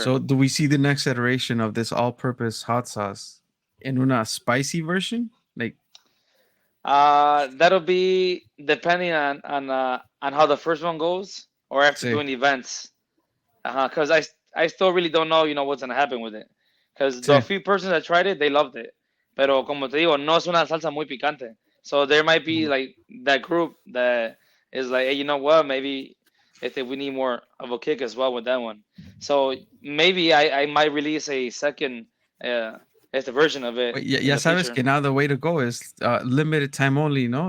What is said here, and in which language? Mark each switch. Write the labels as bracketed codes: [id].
[en] So do we see the next iteration of this all-purpose hot sauce in una spicy version? Like, That'll be depending on how the first one goes, or after say, doing events. Because I still really don't know, what's gonna happen with it. Because the few persons that tried it, they loved it. [es] Pero como te digo, no es una salsa muy picante. [en] So there might be Mm. like that group that is like, hey, you know what? Maybe if we need more of a kick as well with that one. So maybe I might release a second uh, It's the version of it But in [es] ya [en] the [es] sabes [en] future. que now the way to go is limited time only, no?